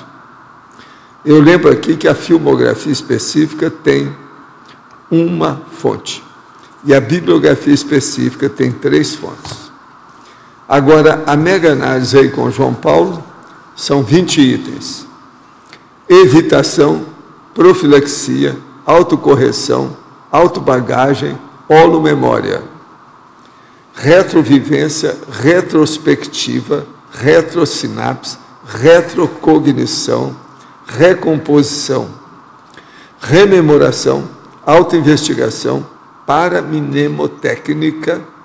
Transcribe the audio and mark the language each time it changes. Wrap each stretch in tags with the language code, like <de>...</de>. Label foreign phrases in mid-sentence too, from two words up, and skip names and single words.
<pt>Eu lembro aqui que a filmografia específica tem uma fonte e a bibliografia específica tem 3 fontes. Agora, a mega-análise aí com João Paulo são 20 itens. Evitação, profilaxia, autocorreção, autobagagem, holomemória, retrovivência, retrospectiva, retrosinapse, retrocognição, recomposição, rememoração, autoinvestigação, paramnemotécnica,</pt>